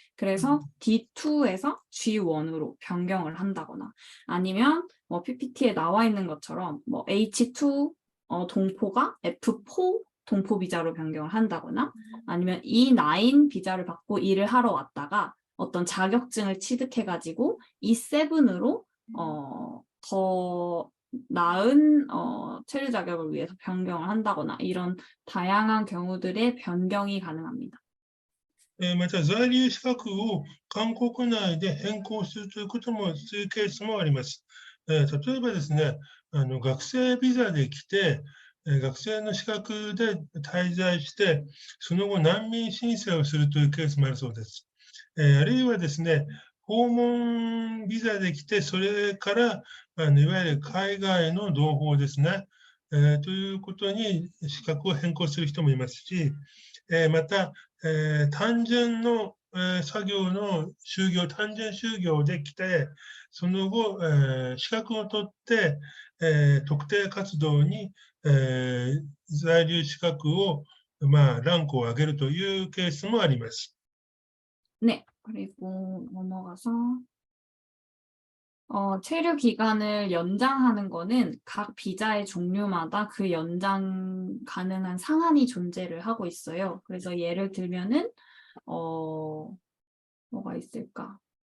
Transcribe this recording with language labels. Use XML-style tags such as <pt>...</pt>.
<ko>그래서 D2에서 G1으로 변경을 한다거나 아니면 뭐 PPT에 나와 있는 것처럼 뭐 H2 동포가 F4 동포 비자로 변경을 한다거나 아니면 E9 비자를 받고 일을 하러 왔다가 어떤 자격증을 취득해가지고 E7으로 더 나은 체류 자격을 위해서 변경을 한다거나 이런 다양한 경우들의 변경이 가능합니다.</ko> <ja>また在留資格を韓国内で変更するということも、そういうケースもあります。例えばですね、学生ビザで来て、学生の資格で滞在して、その後難民申請をするというケースもあるそうです。あるいはですね、訪問ビザで来て、それからいわゆる海外の同胞ですね、ということに資格を変更する人もいますし、また、単純の作業の単純就業で来て、その後、資格を取って、特定活動に、在留資格を、ランクを上げるというケースもあります。</ja> <ko>네, 그리고 넘어가서 체류 기간을 연장하는 거는 각 비자의 종류마다 그 연장 가능한 상한이 존재를 하고 있어요. 그래서 예를 들면은 뭐가 있을까?</ko>